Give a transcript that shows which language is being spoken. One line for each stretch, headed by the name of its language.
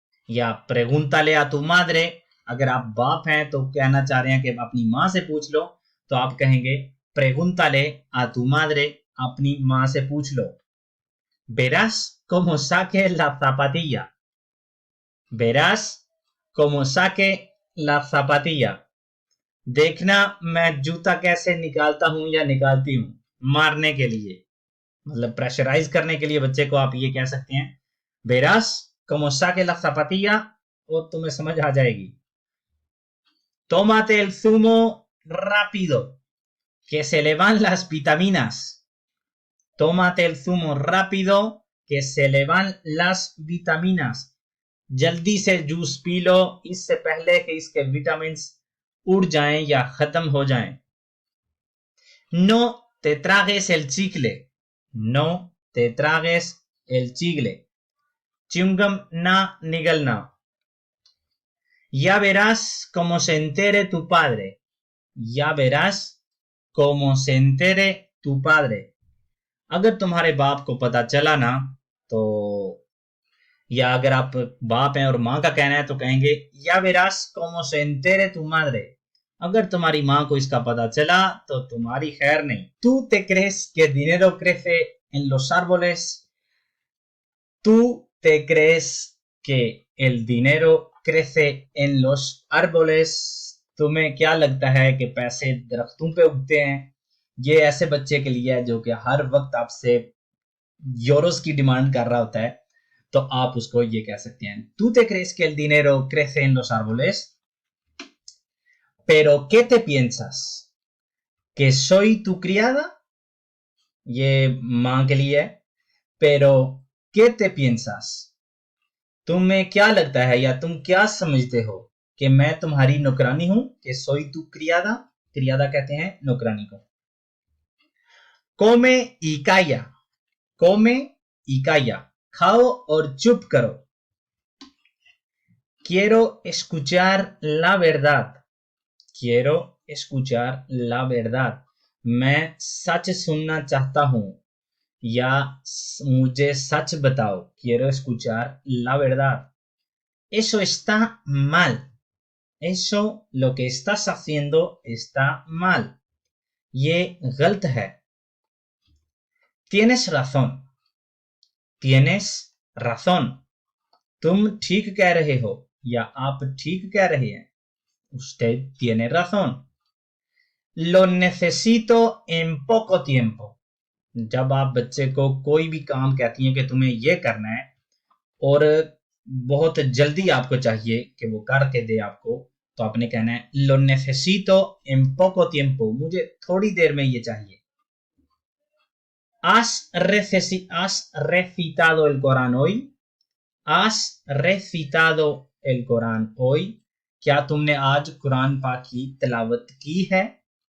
Spanish: या pregúntale a tu madre.
Hindi: अगर आप बाप हैं तो कहना चाह रहे हैं कि अपनी माँ से पूछ लो, तो आप कहेंगे
Spanish: pregúntale a tu madre.
Hindi: अपनी माँ से पूछ लो.
Spanish: Verás cómo saque la zapatilla. Verás cómo saque la zapatilla.
Hindi: देखना मैं जूता कैसे निकालता हूं या निकालती हूं. मारने के लिए, मतलब प्रेशराइज करने के लिए बच्चे को आप ये कह सकते हैं
Spanish: Verás cómo saque la zapatilla,
Hindi: और तुम्हें समझ आ जाएगी.
Spanish: Tómate el zumo rápido, que se le van las vitaminas. Tómate el zumo rápido, que se le van las vitaminas.
Hindi: जल्दी से जूस पी लो इससे पहले कि इसके विटामिन्स उड़ जाएं या खत्म हो जाएं.
Spanish: No te tragues el chicle. No te tragues el chicle.
Hindi: Chewing gum ना निगलना.
Spanish: Ya verás cómo se entere tu padre. Ya verás cómo se entere tu padre.
Hindi: अगर तुम्हारे बाप को पता चला ना, तो या अगर आप बाप हैं और माँ का कहना है तो कहेंगे या
Spanish: verás cómo se entere tu madre.
Hindi: अगर तुम्हारी माँ को इसका पता चला तो तुम्हारी खैर नहीं.
Spanish: Tú te crees que el dinero crece en los árboles. Tú te crees que el dinero crece en los árboles.
Hindi: तुम्हें क्या लगता है कि पैसे दरख्तों पे उगते हैं? ये ऐसे बच्चे के लिए है जो कि हर वक्त आपसे यूरोस की डिमांड कर रहा होता है, तो आप उसको ये कह सकते हैं
Spanish: Tú te crees que el dinero crece en los árboles. Pero ¿qué te piensas? ¿Que soy tu criada?
Hindi: ये माँ के लिए है.
Spanish: Pero ¿qué te piensas?
Hindi: तुम्हें क्या लगता है या तुम क्या समझते हो कि मैं तुम्हारी नौकरानी हूं?
Spanish: कि soy tu criada.
Hindi: क्रियादा कहते हैं नौकरानी को.
Spanish: Come y calla. Come y calla.
Hindi: खाओ और चुप करो.
Spanish: Quiero escuchar la verdad. Quiero escuchar la verdad.
Hindi: मैं सच सुनना चाहता हूं या मुझे सच बताओ.
Spanish: Quiero escuchar la verdad. Eso está mal. Eso, lo que estás haciendo, está mal.
Hindi: ये गलत है.
Spanish: Tienes razón. Tienes razón.
Hindi: तुम ठीक कह रहे हो या आप ठीक कह रहे हैं.
Spanish: Usted tiene razón. Lo necesito en poco tiempo.
Hindi: जब आप बच्चे को कोई भी काम कहती हैं कि तुम्हें ये करना है और बहुत जल्दी आपको चाहिए कि वो करके दे आपको, तो आपने कहना है
Spanish: Lo necesito en poco tiempo.
Hindi: मुझे थोड़ी देर में ये चाहिए.
Spanish: ¿Has recitado el Corán hoy? ¿Has recitado el Corán hoy?
Hindi: क्या तुमने आज कुरान पाक की तिलावत की है?